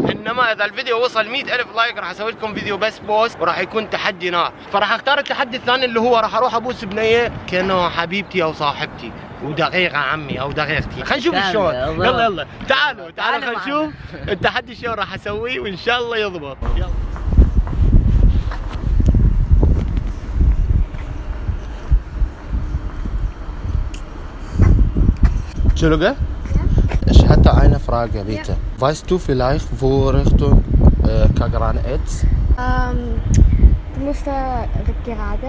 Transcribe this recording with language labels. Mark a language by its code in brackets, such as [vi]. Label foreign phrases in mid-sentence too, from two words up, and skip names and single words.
[ar] انما اذا الفيديو وصل 100,000 لايك راح اسوي لكم فيديو بس بوس، وراح يكون تحدي نار. فراح اختار التحدي الثاني اللي هو راح اروح ابوس بنيه كانه حبيبتي او صاحبتي ودقيقه عمي او دقيقتي. خلينا نشوف شلون. يلا تعالوا خلينا نشوف التحدي شلون راح اسويه وان شاء الله يضبط. [de] يلا Entschuldige? Ich hatte eine Frage, bitte. Ja. Weißt du vielleicht, wo Richtung Kagran ist? Du musst da gerade.